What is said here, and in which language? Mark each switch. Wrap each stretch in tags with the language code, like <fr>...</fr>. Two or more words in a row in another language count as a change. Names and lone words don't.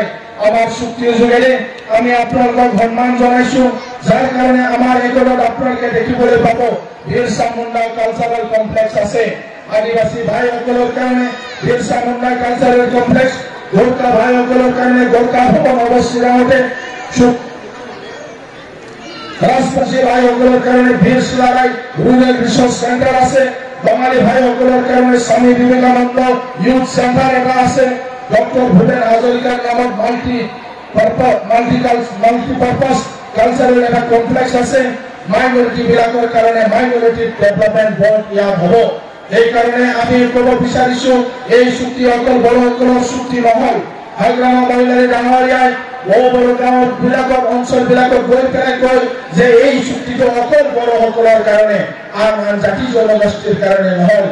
<as>আমাৰ চুক্তিৰ যোগেদি আমি আপোনালোকক সন্মান জনাইছো, যাৰ কাৰণে আমাৰ একোটত আপোনালোকে দেখিবলৈ পাব বিৰছা মুণ্ডা</as> <en>cultural complex</en> <as>আছে। আদিবাসী ভাইসকলৰ কাৰণে বিৰছা মুণ্ডা</as> <en>cultural complex,</en> <as>গোৰ্খা ভাইসকলৰ কাৰণে গোৰ্খা ভৱন অৱস্থিত গাঁৱতে, ৰাজবংশী ভাইসকলৰ কাৰণে বীৰ চিলাৰায়</as> <en>rural resource centre</en> <as>আছে, বাঙালি ভাইসকলৰ কাৰণে স্বামী বিবেকানন্দ</as> <en>youth centre</en> <as>এটা আছে, ডক্টর ভূপেন হাজৰিকাৰ নামত</as> <en>multipurpose cultural</en> <as>এটা কমপ্লেক্স আছে। মাইনরিটি বিলাকৰ কাৰণে</as> <en>minority development board</en> <as>ইয়াত হ'ব। এই কাৰণে আমি ক'ব বিচাৰিছো এই চুক্তি অকল বড়সকলৰ চুক্তি নহয়। হাগ্ৰামা মহিলাৰী ডাঙৰীয়াই বড় গাঁও বিলাকত অঞ্চল বিলাকত গৈ পেলাই কয় যে এই চুক্তিটো অকল বড়সকলৰ কাৰণে, আন জাতি জনগোষ্ঠীৰ কাৰণে নহয়।</as>